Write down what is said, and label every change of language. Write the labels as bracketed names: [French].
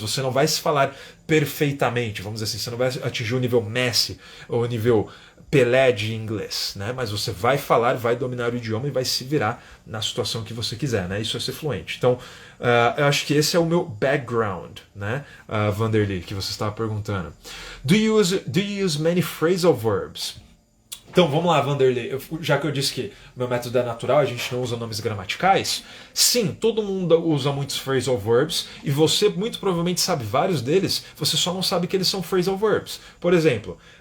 [Portuguese] Você não vai se falar perfeitamente, vamos dizer assim. Você não vai atingir o nível Messi ou o nível Pelé de inglês, né? Mas você vai falar, vai dominar o idioma e vai se virar na situação que você quiser, né? Isso é ser fluente. Então, eu acho que esse é o meu background, né, Vanderlei, que você estava perguntando. [English] Do you use many phrasal verbs? [Portuguese] Então vamos lá, Vanderlei, já que eu disse que meu método é natural, a gente não usa nomes gramaticais, sim, todo mundo usa muitos phrasal verbs e você muito provavelmente sabe vários deles, você só não sabe que eles são phrasal verbs. Por exemplo,